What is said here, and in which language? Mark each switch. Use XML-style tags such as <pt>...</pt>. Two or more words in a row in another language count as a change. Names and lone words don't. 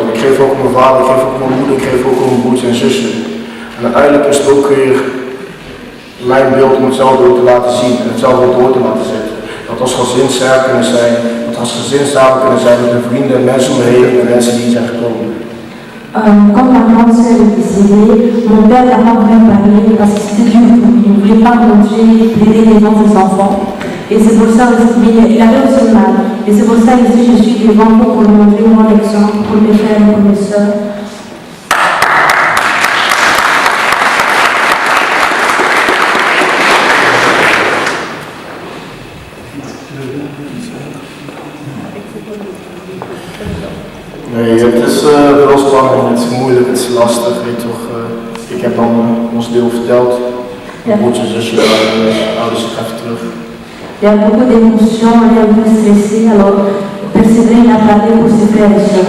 <nl>Ik geef ook aan mijn vader, ik geef ook aan mijn moeder, ik geef ook aan mijn broertje en zussen. En uiteindelijk is het ook weer mijn beeld om hetzelfde ook te laten zien en hetzelfde ook door te laten zetten. Dat als gezin sterk kunnen zijn, dat als gezin samen kunnen zijn met hun vrienden en mensen om me heen en mensen die zijn gekomen.</nl> <fr>Quand ma grande sœur est décédée, mon père n'a pas voulu parler parce que c'était dur pour lui. Il ne voulait pas montrer, plaider les noms des enfants. Et c'est pour ça aussi, mais il avait aussi mal. Et c'est pour ça que je suis devant pour lui montrer mon exemple, pour mes frères et pour mes sœurs.</fr> <nl>Nee, het is wel spannend, het is moeilijk, het is lastig, weet je toch. Ik heb dan ons deel verteld. Mijn broertje en zusje, ouders, ik ga even terug.</nl> <fr>Il y a beaucoup d'émotions, elle est un peu stressée, alors persévérer à parler pour ses frères et sœurs.</fr>